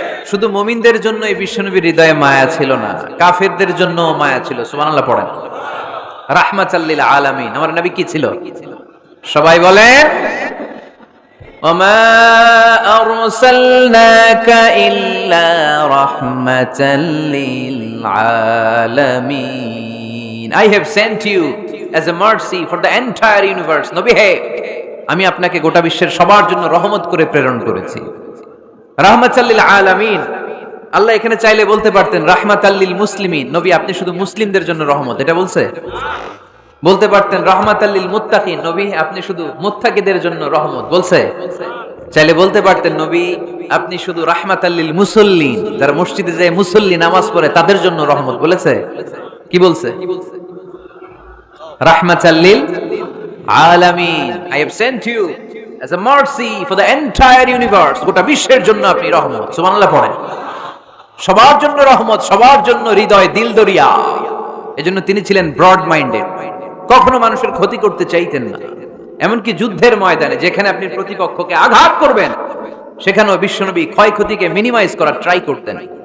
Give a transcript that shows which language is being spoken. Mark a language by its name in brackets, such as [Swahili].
[Bangla] শুধু মুমিনদের জন্য এই বিশ্বনবীর হৃদয়ে মায়া ছিল না, কাফেরদের জন্য মায়া ছিল। সুবহানাল্লাহ পড়েন। রাহমাতাল লিল আলামিন। আমার নবী কি ছিল? সবাই বলেন, [Arabic] ওমা আরসালনাকা ইল্লা রাহমাতাল লিল আলামিন। [English] I have sent you as a mercy for the entire universe. [Bangla] নবী হে, আমি আপনাকে গোটা বিশ্বের সবার জন্য রহমত করে প্রেরণ করেছি। রাহমাতাল লিল আলামিন। আল্লাহ এখানে চাইলে বলতে পারতেন রাহমাতাল লিল মুসলিমিন, নবী আপনি শুধু মুসলিমদের জন্য রহমত, এটা বলছে? বলতে পারতেন রাহমাতাল লিল মুত্তাকিন, নবী আপনি শুধু মুত্তাকিদের জন্য রহমত, বলছে? চাইলে বলতে পারতেন নবী আপনি শুধু রাহমাতাল লিল মুসাল্লিন, যারা মসজিদে যায় মুসল্লি নামাজ পড়ে তাদের জন্য রহমত, বলেছে? কি বলছে? রাহমাতাল লিল আলামিন। [English] I have sent you as a mercy for the entire universe. [Bangla] গোটা বিশ্বের জন্য আপনি রহমত। সুবহানাল্লাহ পড়েন। সবার জন্য রহমত, সবার জন্য হৃদয় দিল দরিয়া। এজন্য তিনি ছিলেন ব্রড মাইন্ডেড, কখনো মানুষের ক্ষতি করতে চাইতেন না। এমনকি যুদ্ধের ময়দানে যেখানে আপনি প্রতিপক্ষকে আঘাত করবেন সেখানেও বিশ্বনবী ক্ষয়ক্ষতিকে মিনিমাইজ করার ট্রাই করতেন।